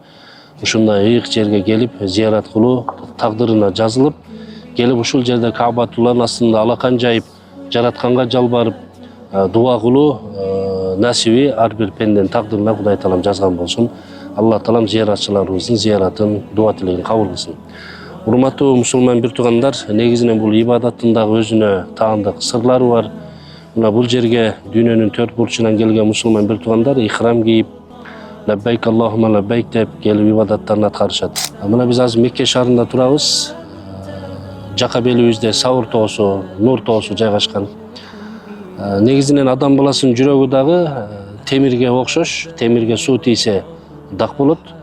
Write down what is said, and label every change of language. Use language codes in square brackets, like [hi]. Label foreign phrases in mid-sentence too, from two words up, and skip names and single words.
[ky] Ушундай ыйык жерге келип зыярат кылуу тагдырына жазылып, келип ушул жерде Каабатулланын астында алакан жайып, жаратканга жалбарып, дуа кылуу насиби ар бир пенденин тагдырына Кудай таалам жазган болсун. Алла таалам зыяратчыларыбыздын зыяратын, дуа тилегин кабыл кылсын. Урматтуу мусулман бир туугандар, негизинен бул ибадаттын дагы өзүнө таандык сырлары бар. Мына бул жерге дүйнөнүн төрт бурчунан келген мусулман бир туугандар ихрам кийип, [ar] لبيك اللهم لبيك [ky] деп келип ибадаттарын аткарышат. Мына биз азыр Мекке шаарында турабыз. Жака белибизде Саур тоосу, Нур тоосу жайгашкан. Негизинен адам баласынын жүрөгү дагы темирге окшош, темирге суу тийсе дак болот.